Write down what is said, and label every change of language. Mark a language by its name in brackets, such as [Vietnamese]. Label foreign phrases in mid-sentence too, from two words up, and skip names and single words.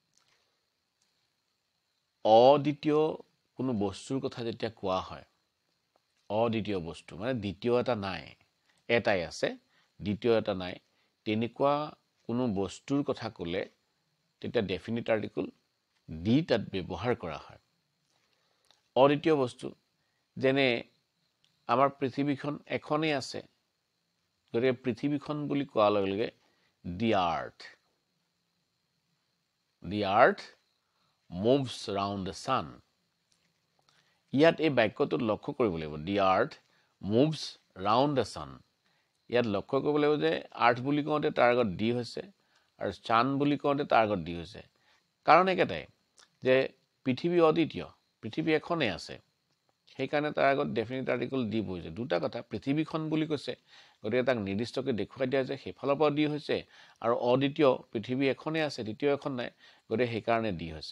[Assamese] অদ্বিতীয় কোনো বস্তুৰ কথা যেতিয়া কোৱা হয়, অদ্বিতীয় বস্তু মানে দ্বিতীয় এটা নাই, এটাই আছে, দ্বিতীয় এটা নাই, তেনেকুৱা কোনো বস্তুৰ কথা ক'লে তেতিয়া [English] definite article [Assamese] ডি তাত ব্যৱহাৰ কৰা হয়। অদ্বিতীয় বস্তু যেনে আমাৰ পৃথিৱীখন এখনেই আছে, গতিকে পৃথিৱীখন বুলি কোৱাৰ লগে লগে [English] the earth moves around the sun. [Assamese] ইয়াত এই বাক্যটোত লক্ষ্য কৰিব লাগিব, [English] the earth moves round the sun. [Assamese] ইয়াত লক্ষ্য কৰিব লাগিব যে আৰ্থ বুলি কওঁতে তাৰ আগত ডি হৈছে আৰু চান বুলি কওঁতে তাৰ আগত ডি হৈছে। কাৰণ একেটাই যে পৃথিৱী অদ্বিতীয়, পৃথিৱী এখনেই আছে, সেইকাৰণে তাৰ আগত [English] definite article [Assamese] ডি বহিছে। দুটা কথা, পৃথিৱীখন বুলি কৈছে, গতিকে তাক নিৰ্দিষ্টকৈ দেখুৱাই দিয়া যে সেইফালৰ পৰা ডি হৈছে, আৰু অদ্বিতীয় পৃথিৱী এখনেই আছে, দ্বিতীয় এখন নাই, গতিকে সেইকাৰণে ডি হৈছে।